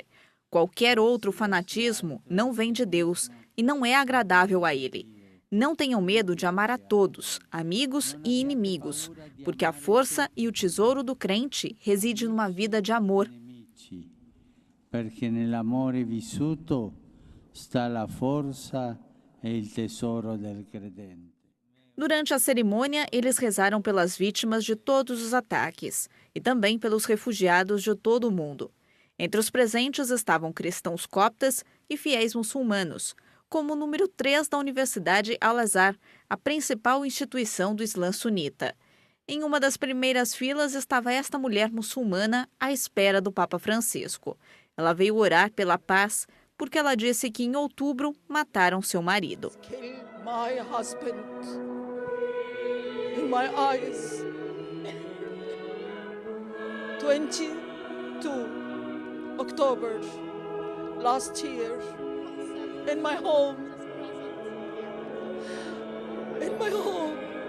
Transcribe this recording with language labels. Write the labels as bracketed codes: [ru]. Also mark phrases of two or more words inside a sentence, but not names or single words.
[pt] Qualquer outro fanatismo não vem de Deus e não é agradável a Ele. Não tenham medo de amar a todos, amigos e inimigos, porque a força e o tesouro do crente reside numa vida de amor. [it] Porque nell'amore vissuto sta la forza e il tesoro del credente. [pt] Durante a cerimônia, eles rezaram pelas vítimas de todos os ataques e também pelos refugiados de todo o mundo. Entre os presentes estavam cristãos coptas e fiéis muçulmanos, como o número 3 da Universidade Al-Azhar, a principal instituição do Islã sunita. Em uma das primeiras filas estava esta mulher muçulmana à espera do Papa Francisco. Ela veio orar pela paz porque ela disse que em outubro mataram seu marido. [en] My husband in my eyes. 22 October last year. In my home. In my home.